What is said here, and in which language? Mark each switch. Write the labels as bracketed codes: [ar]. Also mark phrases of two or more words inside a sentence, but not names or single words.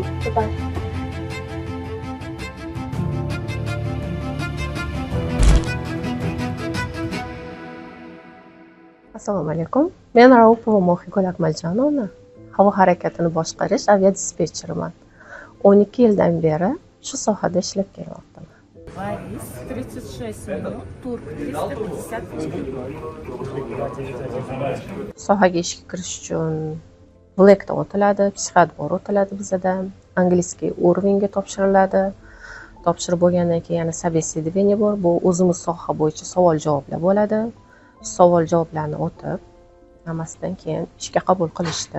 [en] Goodbye. [uz] Assalomu alaykum. Men Raupova Mohigul Akmaljonovna. Havo harakatini boshqarish aviadispetcheriman. 12 yildan beri shu sohada ishlab kelyapman. [ru] Борис, 36 минут, тур 354. [uz] Sohaga ishga kirish uchun Black'dan o'tiladi, psixotbor o'tiladi bizada, angliskiy уровеньga topshiriladi. Topshirib bo'lgandan keyin yana собеседование bor. Bu o'zimiz soha bo'yicha savol-javoblar bo'ladi. Savol-javoblarni o'tib, hammasidan keyin ishga qabul qilishdi.